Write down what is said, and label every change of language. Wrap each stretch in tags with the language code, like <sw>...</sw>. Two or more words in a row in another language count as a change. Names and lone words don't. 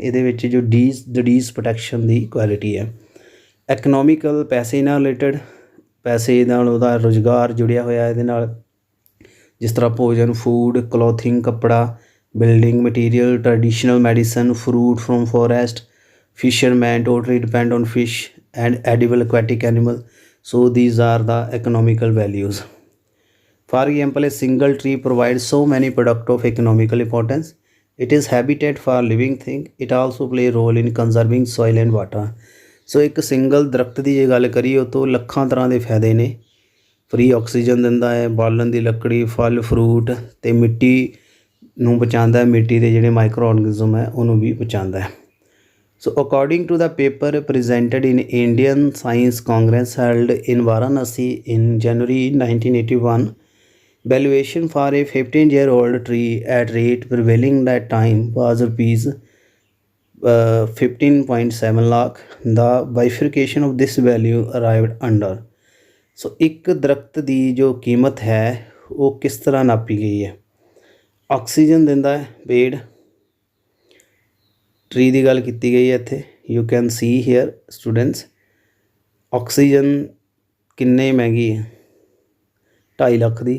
<pa>ਇਹਦੇ ਵਿੱਚ ਜੋ ਡਿਡੀਜ਼ ਪ੍ਰੋਟੈਕਸ਼ਨ ਦੀ ਕੁਆਲਿਟੀ ਹੈ। ਇਕਨੋਮਿਕਲ ਪੈਸੇ ਨਾਲ ਰਿਲੇਟਡ, ਪੈਸੇ ਨਾਲ ਉਹਦਾ ਰੁਜ਼ਗਾਰ ਜੁੜਿਆ ਹੋਇਆ ਇਹਦੇ ਨਾਲ, ਜਿਸ ਤਰ੍ਹਾਂ ਭੋਜਨ,</pa> <en>food, clothing,</en> <pa>ਕੱਪੜਾ,</pa> <en>building material, traditional medicine, fruit from forest, fishermen totally depend on fish and edible aquatic animal. So these are the economical values. For example, a single tree provides so many products of economical importance. It is habitat for living thing. It also play a role in conserving soil and water.</en> <pa>So ਇੱਕ ਸਿੰਗਲ ਦਰਖਤ ਦੀ ਜੇ ਗੱਲ ਕਰੀਏ ਉਹ ਤੋਂ ਲੱਖਾਂ ਤਰ੍ਹਾਂ ਦੇ ਫਾਇਦੇ ਨੇ।</pa> <en>free oxygen</en> <pa>ਦਿੰਦਾ ਹੈ, ਬਾਲਣ ਦੀ ਲੱਕੜੀ, ਫਲ ਫਰੂਟ, ਅਤੇ ਮਿੱਟੀ ਨੂੰ ਬਚਾਉਂਦਾ ਹੈ, ਮਿੱਟੀ ਦੇ ਜਿਹੜੇ</pa> <en>micro organism</en> <pa>ਹੈ ਉਹਨੂੰ ਵੀ ਬਚਾਉਂਦਾ ਹੈ।</pa> <en>So according to the paper presented in Indian Science Congress held in Varanasi in January 1981, valuation for a 15-year-old tree at rate prevailing that time was rupees 15.7 lakh. The bifurcation of this value arrived under.</en> <pa>So ਇੱਕ ਦਰਖਤ ਦੀ ਜੋ ਕੀਮਤ ਹੈ ਉਹ ਕਿਸ ਤਰ੍ਹਾਂ ਨਾਪੀ ਗਈ ਹੈ। ਆਕਸੀਜਨ ਦਿੰਦਾ ਹੈ ਪੇੜ, ਟਰੀ ਦੀ ਗੱਲ ਕੀਤੀ ਗਈ ਹੈ ਇੱਥੇ।</pa> <en>you can see here students,</en> <pa>ਆਕਸੀਜਨ ਕਿੰਨੇ ਮਹਿੰਗੀ ਹੈ, 2.5 ਲੱਖ ਦੀ।</pa>